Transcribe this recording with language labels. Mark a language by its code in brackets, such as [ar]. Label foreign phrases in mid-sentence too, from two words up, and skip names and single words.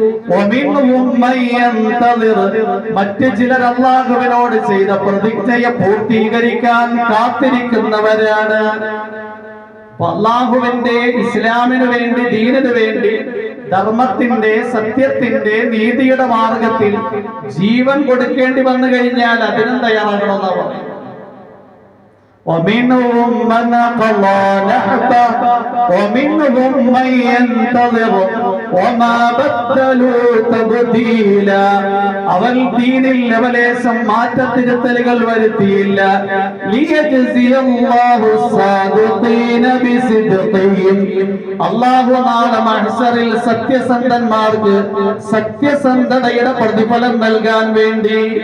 [ml] മറ്റ് ചിലർ അള്ളാഹുവിനോട് ചെയ്ത പ്രതിജ്ഞയെ പൂർത്തീകരിക്കാൻ കാത്തിരിക്കുന്നവരാണ്. അള്ളാഹുവിന്റെ ഇസ്ലാമിനു വേണ്ടി, ദീനിനു വേണ്ടി, ധർമ്മത്തിന്റെ, സത്യത്തിന്റെ, നീതിയുടെ മാർഗത്തിൽ ജീവൻ കൊടുക്കേണ്ടി വന്നു കഴിഞ്ഞാൽ അതിനും തയ്യാറാകണമെന്നാണ് പറയുന്നത്. [ar] ومنهم من قضى نحبه ومنهم من ينتظر وما بدلوا تبديلا. [ml] അവൻ ദീനിൽ ലവലേശം മാറ്റത്തിരുത്തലുകൾ വരുത്തിയില്ല. [ar] ليجزي الله الصادقين بصدقهم. [ml] അല്ലാഹു നാളെ മഹ്ശറിൽ സത്യസന്ധന്മാർക്ക് സത്യസന്ധതയുടെ പ്രതിഫലം നൽകാൻ വേണ്ടി.